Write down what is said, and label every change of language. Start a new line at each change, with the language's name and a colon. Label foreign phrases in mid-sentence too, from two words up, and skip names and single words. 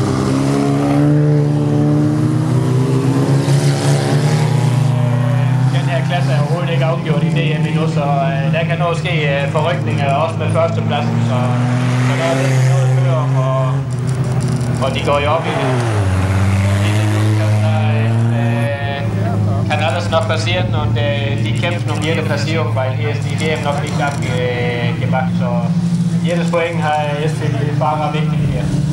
Danish: Den her klasse er overhovedet ikke afgjort i DM endnu, så der kan nå ske forrykninger også med førstepladsen, så der er lidt noget at køre om, og de går jo op i det.
German: Kann alles noch passieren und die kämpfen um jede Platzierung, weil hier ist die WM noch nicht abgemacht. So jedes Point ist für die Fahrer wichtig hier.